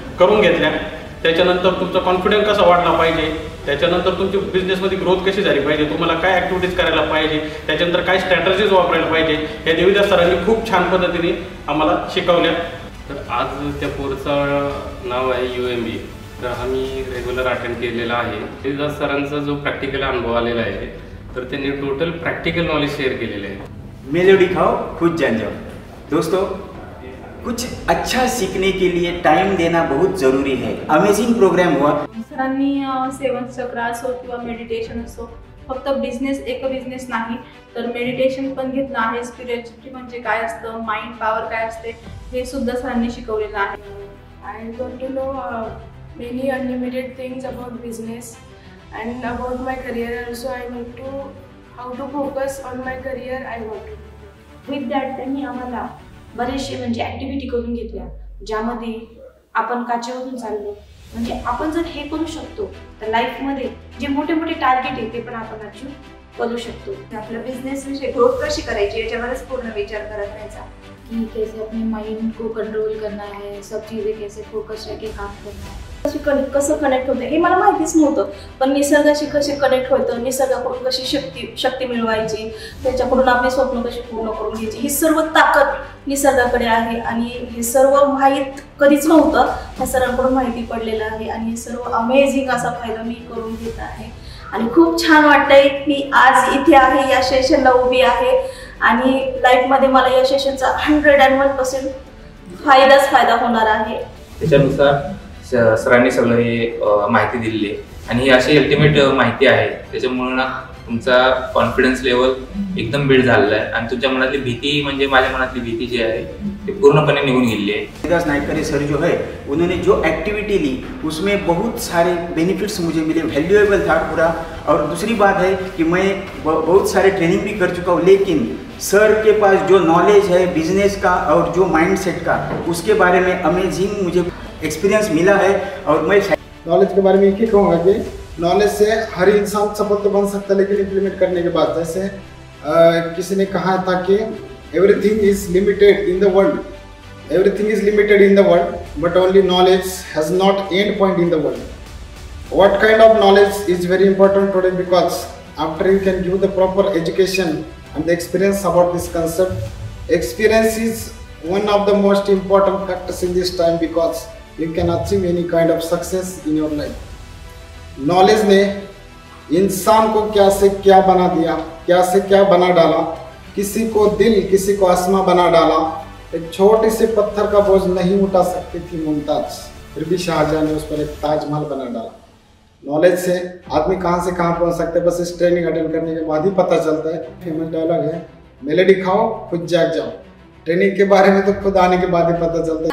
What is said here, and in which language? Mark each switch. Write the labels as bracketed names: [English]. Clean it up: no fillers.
[Marathi] करून घेतल्या, त्याच्यानंतर तुमचा कॉन्फिडन्स कसा वाढला पाहिजे, त्याच्यानंतर तुमची बिझनेसमध्ये ग्रोथ कशी झाली पाहिजे, तुम्हाला काय ॲक्टिव्हिटीज करायला पाहिजे, त्याच्यानंतर काय स्ट्रॅटर्जीज वापरायला पाहिजे, हे देवीदास सरांनी खूप छान पद्धतीने आम्हाला शिकवल्या. तर आज त्या कोर्सचं नाव आहे UMB. तर आम्ही रेग्युलर अटेंड केलेला आहे. देवीदास सरांचा जो प्रॅक्टिकल अनुभव आलेला आहे, तर त्यांनी टोटल प्रॅक्टिकल नॉलेज शेअर केलेलं आहे. [Hindi] मेलोडी खाओ खुद जान जाओ. दोस्तों, कुछ अच्छा सीखने के लिए टाइम देना बहुत ज़रूरी है. अमेजिंग प्रोग्राम हुआ. [Marathi] सरांनी 7 चक्र असो किंवा मेडिटेशन असो, फक्त एक बिझनेस नाही तर मेडिटेशन पण घेतलं आहे. स्पिरिच्युअलिटी म्हणजे काय असतं, माइंड पॉवर काय असते, हे सुद्धा सरांनी शिकवलेलं आहे. [English] I got to know many unlimited things about business and about my career also. I need to how to focus on my career I want to. With that [Marathi] त्यांनी आम्हाला बरेचसे म्हणजे ॲक्टिव्हिटी करून घेतल्या, ज्यामध्ये आपण काचेवरून चाललो. म्हणजे आपण जर हे करू शकतो तर लाईफमध्ये जे मोठे मोठे टार्गेट आहे ते पण आपण अचीव करू शकतो. आपल्या बिझनेस विषयी ग्रोथ कशी करायची याच्यावरच पूर्ण विचार करत राहायचा [Hindi] कि कैसे अपने माइंड को कंट्रोल करना है, सब चीज़ें कैसे फोकस रह के काम करना है. [Marathi] कसं कनेक्ट होतं हे मला माहितीच नव्हतं, पण निसर्गाशी कसे कनेक्ट होतं, निसर्गाकडून कशी शक्ती मिळवायची, त्याच्याकडून आपली स्वप्न कशी पूर्ण करून घ्यायची, ही सर्व ताकद निसर्गाकडे आहे. आणि हे सर्व माहीत कधीच नव्हतं, ह्या सरांकडून माहिती पडलेलं आहे. आणि हे सर्व अमेझिंग असा फायदा मी करून घेत आहे. आणि खूप छान वाटतंय मी आज इथे आहे, या सेशनला उभी आहे. आणि लाईफमध्ये मला या सेशनचा 101% फायदा होणार आहे. त्याच्यानुसार सरांनी सगळं हे माहिती दिलेली आहे आणि ही अशी अल्टिमेट माहिती आहे, त्याच्यामुळे ना तुमचा कॉन्फिडन्स लेवल एकदम बिल्ड झालेला आहे आणि तुमच्या मनातली भीती म्हणजे माझ्या मनातली भीती जी आहे ती पूर्णपणे निघून गेली आहे. [Hindi] देवीदास नायकरे सर जो है उन्होंने जो एक्टिविटी ली उसमें बहुत सारे बेनिफिट्स मुझे मिले, वैल्यूएबल था पूरा. और दूसरी बात है कि मैं बहुत सारे ट्रेनिंग भी कर चुका हूँ, लेकिन सर के पास जो नॉलेज है बिजनेस का और जो माइंडसेट का, उसके बारे में अमेजिंग मुझे एक्सपीरियंस मिला है. और मैं नॉलेज के बारे में एक ही कहूँगा कि नॉलेज से हर इंसान सफल तो बन सकता है, लेकिन इम्प्लीमेंट करने के बाद, जैसे किसी ने कहा था कि [English] everything is limited in the world, [Hindi] everything is limited in the world, but only knowledge has not and point in the world. [English] What kind of knowledge is very important today, because after you can give the proper education and the experience about this concept, experience is one of the most important factors in this time, because you can achieve any kind of success in your life. [Hindi] Knowledge ने इंसान को क्या से क्या बना दिया, क्या से क्या बना डाला, किसी को दिल किसी को आसमां बना डाला. एक छोटे से पत्थर का बोझ नहीं उठा सकती थी मुमताज, फिर भी शाहजहां ने उस पर एक ताजमहल बना डाला. नॉलेज से आदमी कहाँ से कहाँ पहुँच सकते हैं, बस इस ट्रेनिंग अटेंड करने के बाद ही पता चलता है. फेमस डायलॉग है, मेलोडी खाओ खुद जाग जाओ. ट्रेनिंग के बारे में तो खुद आने के बाद ही पता चलता है.